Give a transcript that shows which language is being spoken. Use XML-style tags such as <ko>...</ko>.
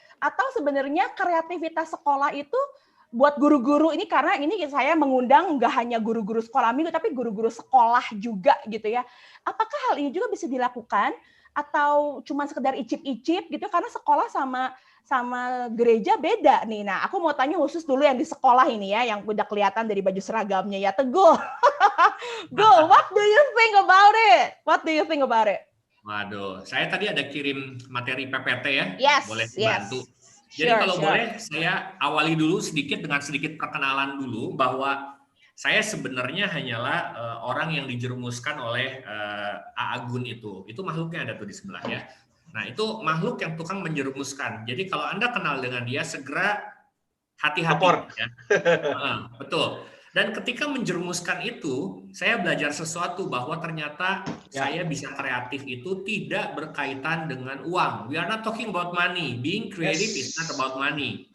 <id>Atau sebenarnya kreativitas sekolah itu buat guru-guru ini, karena ini saya mengundang nggak hanya guru-guru sekolah minggu, tapi guru-guru sekolah juga gitu ya. Apakah hal ini juga bisa dilakukan? Atau cuma sekedar icip-icip gitu, karena sekolah sama gereja beda nih. Nah, aku mau tanya khusus dulu yang di sekolah ini ya, yang udah kelihatan dari baju seragamnya ya, Teguh.</id> <en>Go, what do you think about it?</en> <id>Waduh, saya tadi ada kirim materi PPT ya.</id> <en>Yes,</en> <id>boleh bantu. Jadi kalau boleh saya awali dulu dengan sedikit perkenalan dulu bahwa saya sebenarnya hanyalah orang yang dijerumuskan oleh Aagun itu. Itu makhluknya ada tuh di sebelah ya. Nah, itu makhluk yang tukang menjerumuskan. Jadi kalau Anda kenal dengan dia, segera hati-hati. Ya. Betul. Dan ketika menjerumuskan itu, saya belajar sesuatu bahwa ternyata saya bisa kreatif itu tidak berkaitan dengan uang.</id> <en>We are not talking about money. Being creative is not about money.</en>